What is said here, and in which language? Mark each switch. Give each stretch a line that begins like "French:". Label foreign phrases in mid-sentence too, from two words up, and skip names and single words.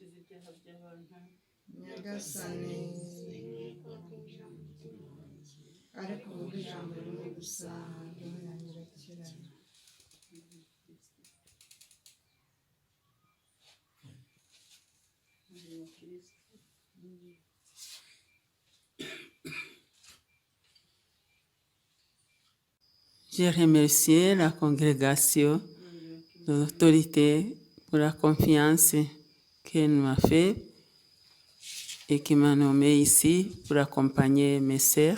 Kinyarwanda: nyagasani ariko uvuga ijambo rimwe gusa ry'umwana rirakira.
French: J'ai remercié la congrégation, l'autorité pour la confiance qu'elle m'a fait et qui m'a nommé ici pour accompagner mes sœurs.